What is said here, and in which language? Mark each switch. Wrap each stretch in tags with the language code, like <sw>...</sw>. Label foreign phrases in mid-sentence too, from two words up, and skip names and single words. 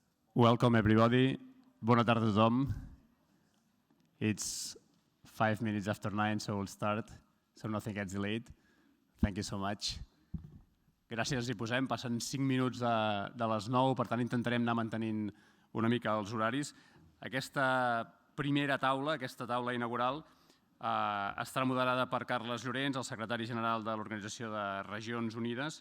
<en>Welcome everybody.</en> <ca>Bona tarda a tothom.</ca> <en>It's 5 minutes after 9, so we'll start, so nothing gets delayed. Thank you so much.</en> <ca>Gràcies, hi posem. Passen 5 minuts de les 9, per tant intentarem anar mantenint una mica els horaris. Aquesta primera taula, aquesta taula inaugural, estarà moderada per Carles Llorens, el secretari general de l'Organització de Regions Unides.</ca>